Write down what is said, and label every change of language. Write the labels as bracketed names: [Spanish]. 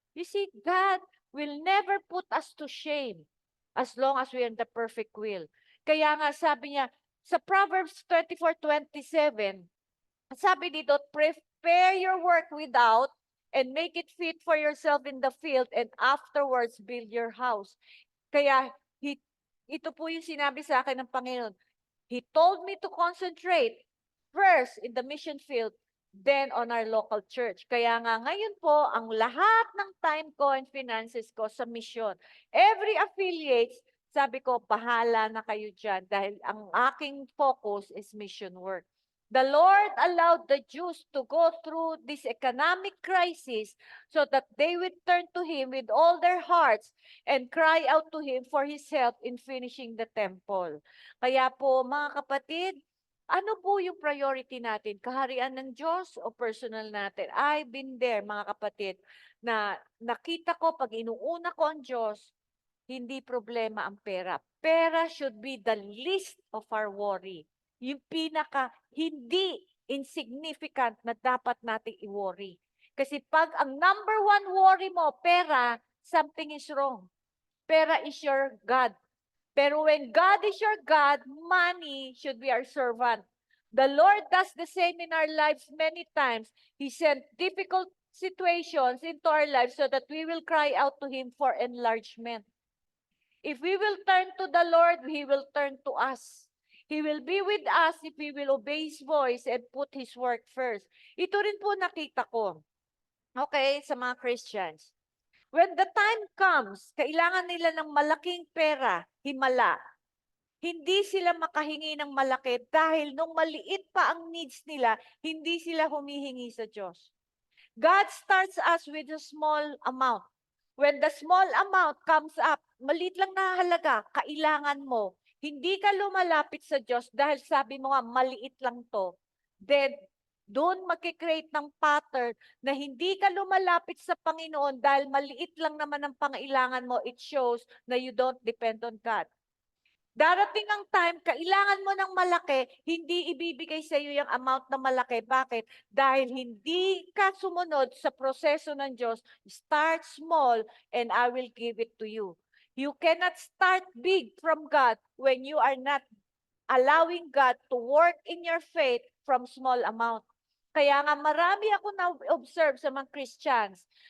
[English] You see, God will never put us to shame as long as we are in the perfect will. [Filipino] Kaya nga sabi niya, sa Proverbs 24:27, sabi dito, [English] prepare your work without and make it fit for yourself in the field, and afterwards build your house. [Filipino] Kaya, ito po yung sinabi sa akin ng Panginoon. [English] He told me to concentrate first in the mission field, then on our local church. [Filipino] Kaya nga ngayon po, ang lahat ng time ko and finances ko sa mission. [English] Every affiliates, [Filipino] sabi ko, bahala na kayo dyan dahil ang aking [English] focus is mission work. The Lord allowed the Jews to go through this economic crisis so that they would turn to Him with all their hearts and cry out to Him for His help in finishing the temple. [Filipino] Kaya po, mga kapatid, ano po yung priority natin? Kaharian ng Diyos o personal natin? [English] I've been there, [Filipino] mga kapatid, na nakita ko pag inuuna ko ang Diyos, hindi problema ang pera. [English] Pera should be the least of our worry. [Filipino] Yung pinaka hindi insignificant na dapat nating i-worry. Kasi pag ang number one worry mo, pera, something is wrong. [English] Pera is your God. Pero when God is your God, money should be our servant. The Lord does the same in our lives many times. He sent difficult situations into our lives so that we will cry out to Him for enlargement. If we will turn to the Lord, He will turn to us. He will be with us if we will obey His voice and put His work first. [Filipino] Ito rin po nakita ko. Okay, sa mga Christians. [English] When the time comes, [Filipino] kailangan nila ng malaking pera, himala. Hindi sila makahingi ng malaki dahil nung maliit pa ang needs nila, hindi sila humihingi sa Diyos. [English] God starts us with a small amount. When the small amount comes up, [Filipino] maliit lang na halaga, kailangan mo. Hindi ka lumalapit sa Diyos dahil sabi mo nga, maliit lang to. Then, doon magkikreate ng pattern na hindi ka lumalapit sa Panginoon dahil maliit lang naman ang pangailangan mo. [English] It shows na you don't depend on God. [Filipino] Darating ang time, kailangan mo ng malaki, hindi ibibigay sa iyo yung amount na malaki. Bakit? Dahil hindi ka sumunod sa proseso ng Diyos. [English] Start small and I will give it to you. You cannot start big from God when you are not allowing God to work in your faith from small amount. [Filipino] Kaya nga marami ako na-observe sa mga Christians.